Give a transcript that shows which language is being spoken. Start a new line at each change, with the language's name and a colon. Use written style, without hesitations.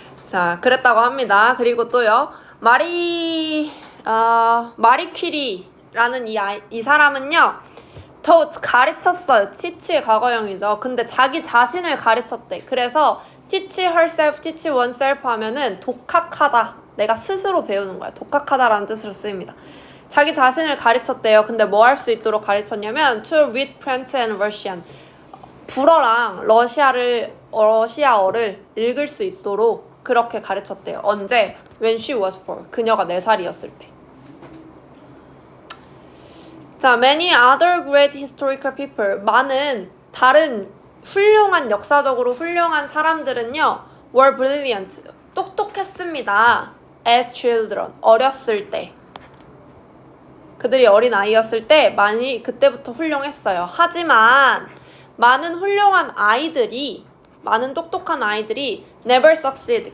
Korean: 자, 그랬다고 합니다. 그리고 또요, 마리 퀴리라는 이 사람은요,
English: taught,
Korean: 가르쳤어요. teach의 과거형이죠. 근데 자기 자신을 가르쳤대. 그래서
English: teach herself, teach oneself
Korean: 하면은 독학하다. 내가 스스로 배우는 거야. 독학하다라는 뜻으로 쓰입니다. 자기 자신을 가르쳤대요. 근데 뭐 할 수 있도록 가르쳤냐면
English: to read French and Russian.
Korean: 불어랑 러시아어를 읽을 수 있도록 그렇게 가르쳤대요. 언제?
English: When she was 4.
Korean: 그녀가 4살이었을 때. 자,
English: many other great historical people.
Korean: 많은 다른 훌륭한, 역사적으로 훌륭한 사람들은요,
English: were brilliant.
Korean: 똑똑했습니다.
English: as children.
Korean: 어렸을 때. 그들이 어린 아이였을 때 많이 그때부터 훌륭했어요. 하지만 많은 훌륭한 아이들이, 많은 똑똑한 아이들이
English: never succeed.